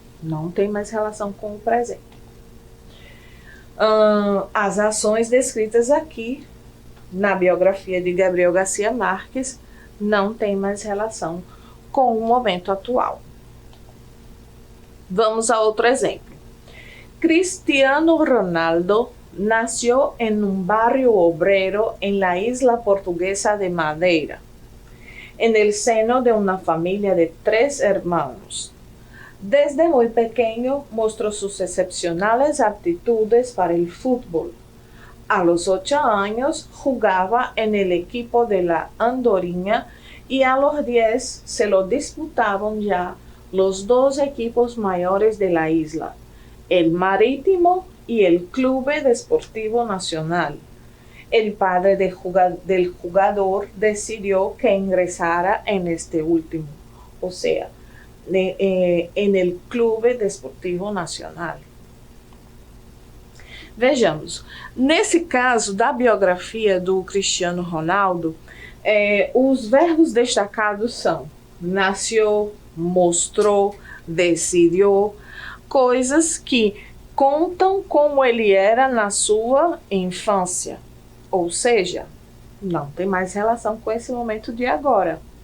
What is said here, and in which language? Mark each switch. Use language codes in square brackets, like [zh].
[pt] Não tem mais relação com o presente. As ações descritas aqui na biografia de Gabriel Garcia Marques não têm mais relação com o momento atual. Vamos a outro exemplo. [es] Cristiano Ronaldo nació en un barrio obrero en la isla portuguesa de Madeira, en el seno de una familia de 3 hermanos. Desde muy pequeño mostró sus excepcionales aptitudes para el fútbol. A los 8 años jugaba en el equipo de la Andorinha y a los 10 se lo disputaban ya los 2 equipos mayores de la isla, el Marítimo y el Clube Desportivo Nacional. El padre del jugador decidió que ingresara en este último, o sea, en el Clube Desportivo Nacional. [pt] Vejamos, nesse caso da biografia do Cristiano Ronaldo, os verbos destacados são nasceu, mostrou, decidiu, coisas que contam como ele era na sua infância, ou seja, não tem mais relação com esse momento de agora.